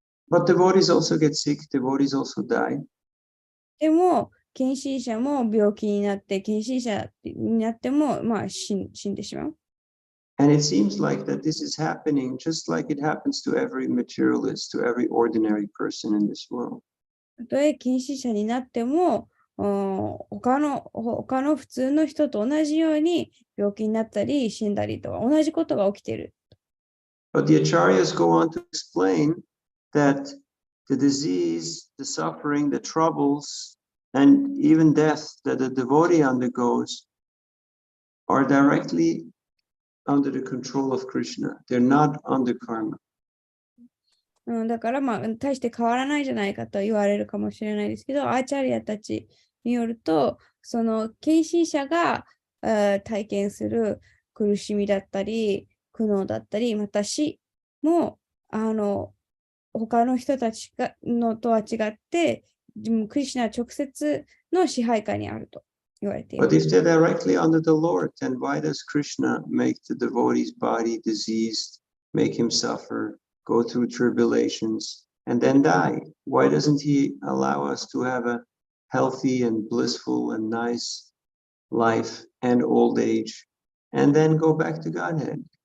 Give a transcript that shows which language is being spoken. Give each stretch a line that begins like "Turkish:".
English: But devotees also get sick, devotees also die.
Japanese: でも、献身者も病気になって、献身者になっても、死んでしまう。
English: And it seems like that this is happening just like it happens to every materialist, to every ordinary person in this world.
Japanese: たとえ献身者になっても、他の普通の人と同じように病気になったり死んだりとか同じことが起きている。
English: But the acharyas go on to explain that the disease, the suffering, the troubles, and even death that a devotee undergoes are directly under the control of Krishna. They're not under karma.
Japanese: だから大して変わらないじゃないかと言われるかもしれないですけど、アーチャリアたちによると、その献身者が体験する苦しみだったり、苦悩だったり、また死も他の人たちとは違って、クリシュナ直接の支配下にあると言われていま
English: But
Japanese: す。
English: if they're directly under the Lord, then why does Krishna make the devotee's body diseased, make him suffer, go through tribulations, and then die? Why doesn't he allow us to have a healthy and blissful and nice life and old age, and then go back to Godhead?